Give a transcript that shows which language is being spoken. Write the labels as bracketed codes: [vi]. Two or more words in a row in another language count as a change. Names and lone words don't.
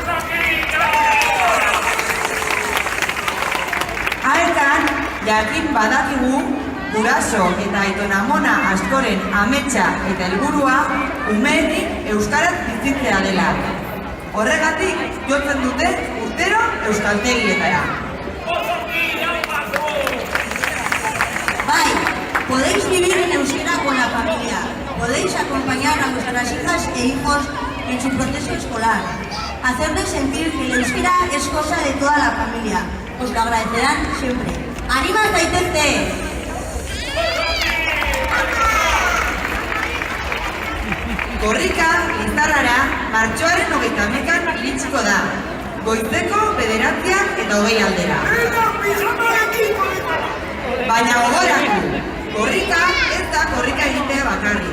[eu] Aekan, jakin badakigu, guraso eta aitonamona askoren ametsa eta helburua umeenik euskaraz bizitzea dela. Horregatik jotzen dute urtero euskaltegietara. Bai, [es] podéis vivir en euskera con la familia. Podéis acompañar a vuestras hijas e hijos en su proceso escolar. Hacerles sentir que el euskera es cosa de toda la familia. Os lo agradecerán siempre. [eu] ¡Anima zaitezte! Korrika, Lizarrara, martxoaren 31an iritsiko da. Goizeko 9:20 aldera. Baina gogoratu, korrika ez da korrika egitea bakarrik.